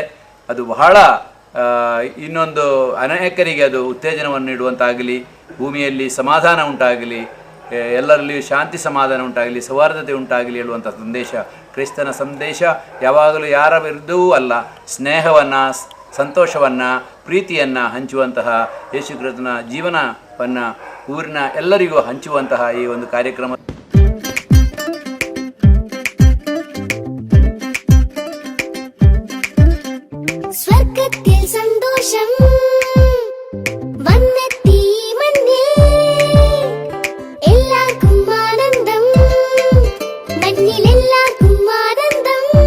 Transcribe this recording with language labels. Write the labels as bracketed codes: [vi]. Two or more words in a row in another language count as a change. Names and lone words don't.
[kn] ಅದು ಬಹಳ ಇನ್ನೊಂದು ಅನೇಕರಿಗೆ ಅದು ಉತ್ತೇಜನವನ್ನು ನೀಡುವಂತಾಗಲಿ, ಭೂಮಿಯಲ್ಲಿ ಸಮಾಧಾನ ಉಂಟಾಗಲಿ, ಎಲ್ಲರಲ್ಲಿಯೂ ಶಾಂತಿ ಸಮಾಧಾನ ಉಂಟಾಗಲಿ, ಸೌಹಾರ್ದತೆ ಉಂಟಾಗಲಿ ಹೇಳುವಂಥ ಸಂದೇಶ. ಕ್ರಿಸ್ತನ ಸಂದೇಶ ಯಾವಾಗಲೂ ಯಾರ ವಿರುದ್ಧವೂ ಅಲ್ಲ, ಸ್ನೇಹವನ್ನು ಸಂತೋಷವನ್ನು, ಪ್ರೀತಿಯನ್ನು ಹಂಚುವಂತಹ, ಯೇಸು ಕ್ರಿಸ್ತನ ಜೀವನವನ್ನು ಊರಿನ ಎಲ್ಲರಿಗೂ ಹಂಚುವಂತಹ ಈ ಒಂದು ಕಾರ್ಯಕ್ರಮ. [ml] സ്വർഗത്തിൽ സന്തോഷം വന്നെത്തി മണ്ണിൽ, എല്ലാവർക്കും ആനന്ദം, മണ്ണിൽ എല്ലാവർക്കും ആനന്ദം.